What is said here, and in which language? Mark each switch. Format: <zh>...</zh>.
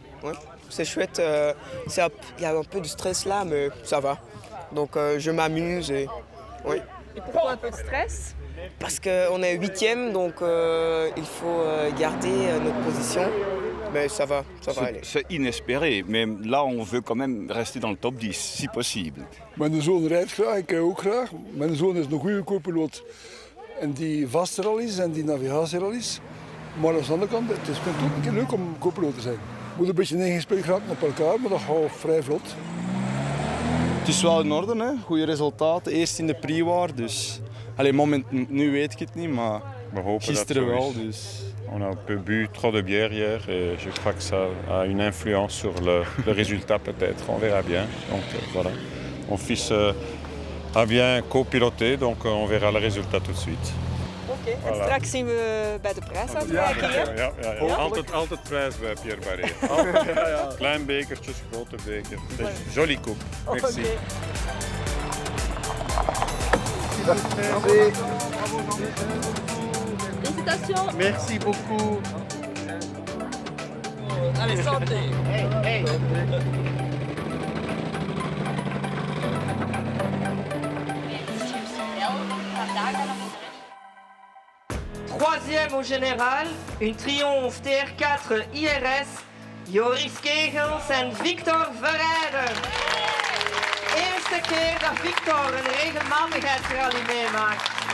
<fr>Ouais, c'est chouette, il y a un peu de stress là, mais ça va. Donc je m'amuse et oui. Et pourquoi un peu de stress? Parce qu'on est 8e, donc il faut garder notre position. Mais ça va aller. C'est inespéré, mais là on veut quand même rester dans le top 10, si possible.</fr> <nl>Mijn zoon rijdt graag, ik ook graag. Mijn zoon is een goede co-piloot in die vaste rallies en die navigatierallies. Maar aan de andere kant, het is ook een keer leuk om co-piloot te zijn. Je moet een beetje ingespeeld geraken op elkaar, maar dat gaat vrij vlot. Het is wel in orde, hè. Goede resultaten. Eerst in de pre-war, dus... nu weet ik het niet, maar gisteren wel. Dus...</nl> <fr>On a un peu bu trop de bière hier et je crois que ça a une influence sur le résultat peut-être. On verra bien. Donc voilà. Mon fils a bien copiloté, donc on verra le résultat tout de suite.</fr> <nl>Oké, en straks zien we bij de prijsuitreiking. Ja. Altijd prijs bij Pierre Barré. Klein bekertjes, grote beker.</nl> <fr>Jolie coupe. Merci. Félicitations. Merci beaucoup. Allez, santé. Hey. Troisième au général, une triomphe TR4 IRS, Joris Kegels en Victor Verrijden.</fr> <nl>Eerste keer dat Victor een regelmatigheidsrally meemaakt.</nl>